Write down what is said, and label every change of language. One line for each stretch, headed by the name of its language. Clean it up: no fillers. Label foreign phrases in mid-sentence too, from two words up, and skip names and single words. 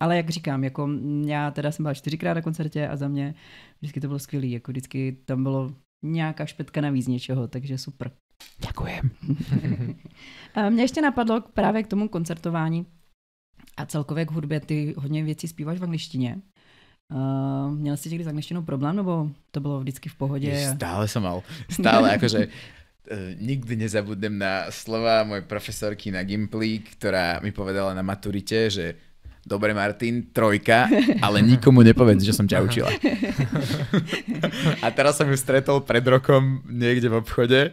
Czech: Ale jak říkám, jako já teda jsem byla 4krát na koncertě a za mě vždycky to bylo skvělý, jako vždycky tam bylo nějaká špetka navíc něčeho, takže super.
Slovak: Ďakujem.
Czech: Mě ještě napadlo právě k tomu koncertování a celkově k hudbě, ty hodně věcí zpíváš v angličtině. Měl jsi někdy s angličtinou problém, nebo to bylo vždycky v pohodě?
Slovak: Stále som mal. Stále, akože nikdy nezabudnem na slova mojej profesorky na Gimply, ktorá mi povedala na maturite, že dobre Martin, 3, ale nikomu nepovedz, že som ťa učila. A teraz som ju stretol pred rokom niekde v obchode.